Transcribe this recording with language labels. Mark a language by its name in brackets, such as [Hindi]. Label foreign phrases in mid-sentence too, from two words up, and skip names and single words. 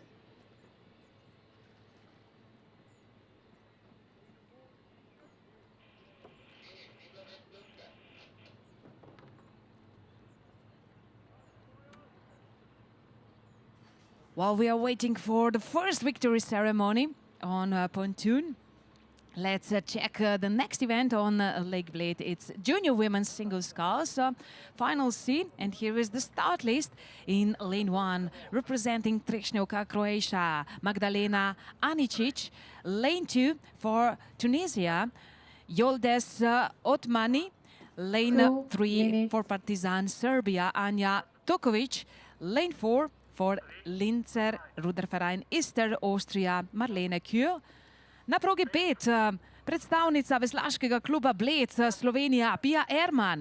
[English] While we are waiting for the first victory ceremony on pontoon, let's check the next event on Lake Bled. It's Junior Women's Single Sculls, Final C. And here is the start list in Lane 1, representing Trešnjevka, Croatia, Magdalena Anicic. Lane 2 for Tunisia, Yoldes Otmani. Lane 3 for Partizan, Serbia, Anja Tokovic. Lane 4 for Linzer Ruderverein Ister, Austria, Marlene Kür. [Slovenian] Na progi 5, predstavnica veslaškega kluba Bled, Slovenija, Pia Erman.